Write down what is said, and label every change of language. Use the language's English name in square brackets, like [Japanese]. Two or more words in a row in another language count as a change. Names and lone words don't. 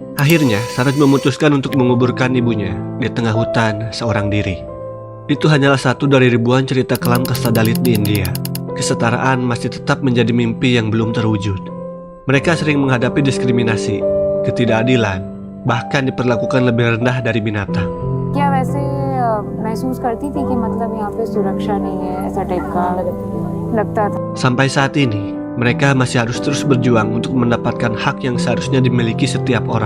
[Indonesian] Akhirnya, Saroj memutuskan untuk menguburkan ibunya di tengah hutan seorang diri. Itu hanyalah satu dari ribuan cerita kelam kasta Dalit di India. Kesetaraan masih tetap menjadi mimpi yang belum terwujud. Mereka sering menghadapi diskriminasi, ketidakadilan, bahkan diperlakukan lebih rendah dari binatang. [Hindi] क्या वैसे महसूस करती थी कि मतलब यहाँ पे सुरक्षा नहीं है ऐसा टाइप का लगता था. [Indonesian] Sampai saat ini, mereka masih harus terus berjuang untuk mendapatkan hak yang seharusnya dimiliki setiap orang.